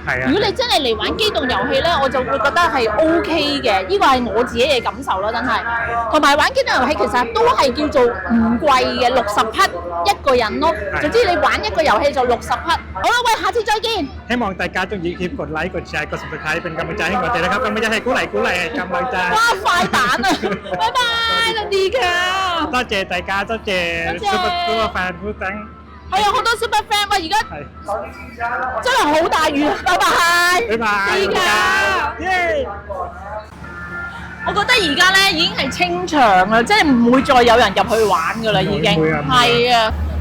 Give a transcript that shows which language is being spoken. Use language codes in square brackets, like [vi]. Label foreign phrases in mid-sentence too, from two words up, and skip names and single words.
[yue] 如果你真係嚟玩機動遊戲咧，我就會覺得係 OK 嘅。呢個係我自己嘅感受咯，真係。同埋玩機動遊戲其實都係叫做唔貴嘅，60匹一個人咯。總之你玩一個遊戲就60匹。好啦，喂，下次再見。希望大家中意可以 [th] กดไลค์กดแชร์กด subscribe เป็นกำลังใจให้我哋นะครับกำลังใจให้鼓勵กำลังใจ [yue] 哇，快蛋啊！拜拜，林迪強。多謝大家，多謝 [en] super fan [yue] 夫等。係啊，好多 [en] super fan [yue] 啊！而家真係好大雨啊！拜拜，拜拜，迪強。耶！我覺得而家咧已經係清場啦，即係唔會再有人入去玩噶啦，已經係啊。